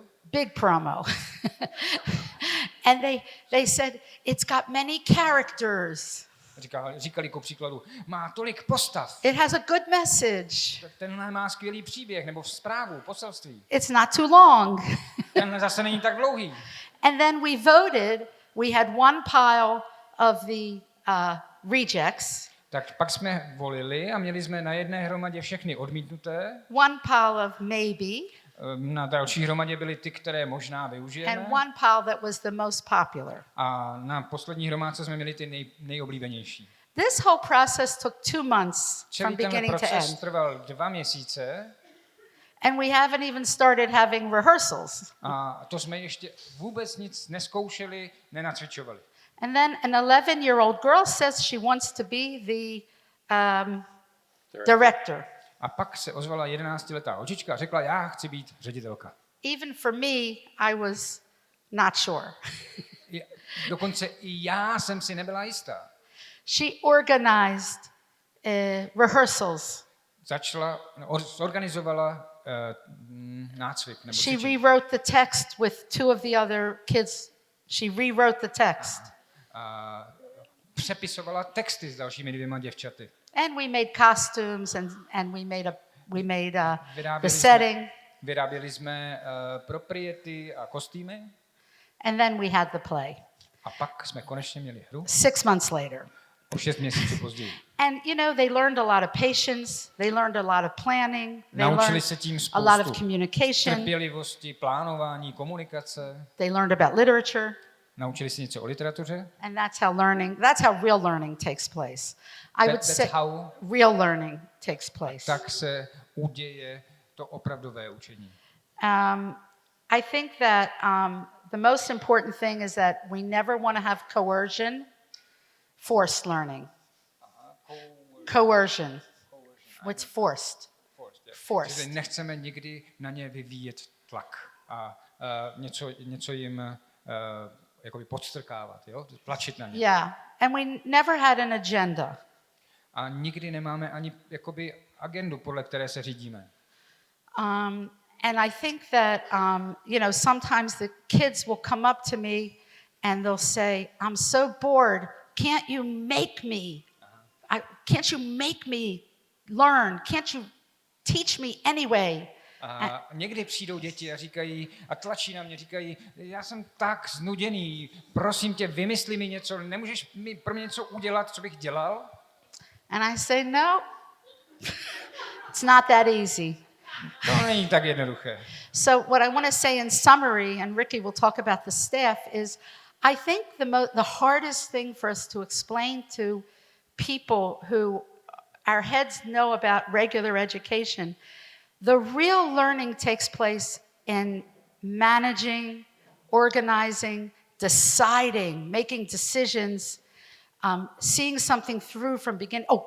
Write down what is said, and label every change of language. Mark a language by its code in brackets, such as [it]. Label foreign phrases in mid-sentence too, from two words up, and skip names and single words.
[en] Big promo. And they said, it's got many characters. [cs] Říkali ku příkladu, má tolik postav. [en] It has a good message. [cs] Tenhle má skvělý příběh, nebo zprávu, poselství. [en] It's not too long. [cs] Tenhle zase není tak dlouhý. [en] And then we voted. We had one pile of the rejects. [cs] Tak pak jsme volili a měli jsme na jedné hromadě všechny odmítnuté. [en] One pile of maybe. [cs] Na další hromadě byly ty, které možná využijeme. [en] And one pile that was the most popular. [cs] A na poslední hromádce jsme měli ty nejoblíbenější. [en] This whole process took 2 months from [cs] Celý ten [en] beginning to [cs] proces [en] end. [cs] trval 2 měsíce. [en] And we haven't even started having rehearsals. [cs] A to jsme ještě vůbec nic neskoušeli, nenacvičovali. [en] And then an 11-year-old girl says she wants to be the director. [cs] A pak se ozvala 11letá holčička a řekla, já chci být ředitelka. [en] Even for me, I was not sure. [cs] Dokonce i já jsem si nebyla jistá. [en] She organized rehearsals. [cs] Zorganizovala nácvik. Nebo [en] She rewrote the text with 2 of the other kids. She rewrote the text. [cs] Přepisovala texty s dalšími 2 děvčaty. [en] And we made costumes and we made the setting. [cs] Vyráběli jsme propriety a kostýmy. [en] And then we had the play. [cs] A pak jsme konečně měli hru. [en] 6 months later. [cs] O 6 měsíců později. [en] And they learned a lot of patience, they learned a lot of planning, they [cs] Naučili se [en] learned [cs] tím [en] a lot of [cs] spoustu [en] communication, [cs] trpělivosti, plánování, komunikace. [en] they learned about literature, [cs] Naučili se něco o literatuře. [en] and that's how real learning takes place. I would That's say how- real learning takes place. [cs] Tak se uděje to opravdové učení. [en] I think that the most important thing is that we never want to have coercion, forced learning. Coercion. What's forced? Forced. [cs] Čili nechceme nikdy na ně vyvíjet tlak a něco jim jakoby podstrkávat, jo? Tlačit na ně. [en] Yeah. And we never had an agenda. [cs] A nikdy nemáme ani jakoby agendu, podle které se řídíme. [en] And I think that, sometimes the kids will come up to me and they'll say, I'm so bored, can't you make me? Can't you make me learn? Can't you teach me anyway? [cs] A někdy přijdou děti a říkají, a tlačí na mě, říkají, já jsem tak znuděný, prosím tě, vymysli mi něco, nemůžeš mi pro mě něco udělat, co bych dělal? [en] And I say, no, it's not that easy. [cs] To není tak jednoduché. [en] So what I want to say in summary, and Ricky will talk about the staff, is I think the hardest thing for us to explain to people who our heads know about regular education, the real learning takes place in managing, organizing, deciding, making decisions, seeing something through from beginning.